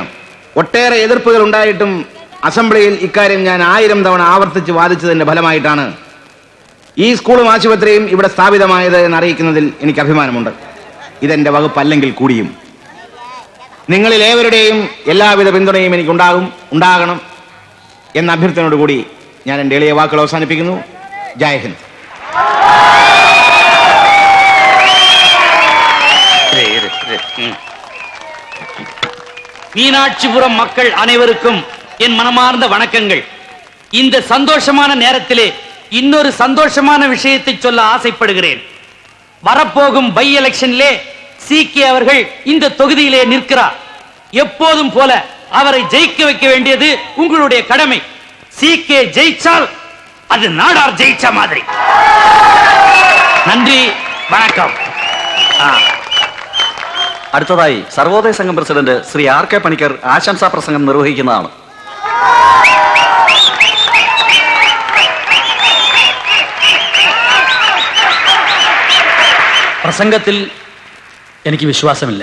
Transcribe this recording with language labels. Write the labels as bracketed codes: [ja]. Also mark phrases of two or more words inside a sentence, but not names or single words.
[ml] ഒട്ടേറെ എതിർപ്പുകൾ ഉണ്ടായിട്ടും അസംബ്ലിയിൽ ഇക്കാര്യം ഞാൻ 1000 തവണ ആവർത്തിച്ച് വാദിച്ചതിന്റെ ഫലമായിട്ടാണ് ഈ സ്കൂളും ആശുപത്രിയും ഇവിടെ സ്ഥാപിതമായത് എന്നറിയിക്കുന്നതിൽ എനിക്ക് അഭിമാനമുണ്ട്. ഇതെന്റെ വകുപ്പല്ലെങ്കിൽ കൂടിയും നിങ്ങളിൽ ഏവരുടെയും എല്ലാവിധ പിന്തുണയും എനിക്ക് ഉണ്ടാകണം എന്ന അഭ്യർത്ഥനയോടുകൂടി ഞാൻ എൻ്റെ എളിയ വാക്കുകൾ അവസാനിപ്പിക്കുന്നു. [hi] जय हिन्द. [ta] மீனாட்சிபுரம் மக்கள் அனைவருக்கும் என் மனமார்ந்த வணக்கங்கள். இந்த சந்தோஷமான நேரத்திலே இன்னொரு சந்தோஷமான விஷயத்தை சொல்ல ஆசைப்படுகிறேன். வரப்போகும் [en] by election [ta] சீக்கே அவர்கள் இந்த தொகுதியிலே நிற்கிறார். எப்போதும் போல அவரை ஜெயிக்க வைக்க வேண்டியது உங்களுடைய கடமை. சீக்கே ஜெயிச்சால் அது நாடார் ஜெயிச்ச மாதிரி. நன்றி, வணக்கம். [ml] അടുത്തതായി സർവോദയ സംഘം പ്രസിഡന്റ് ശ്രീ R.K. പണിക്കർ ആശംസാ പ്രസംഗം നിർവഹിക്കുന്നതാണ്. പ്രസംഗത്തിൽ എനിക്ക് വിശ്വാസമില്ല.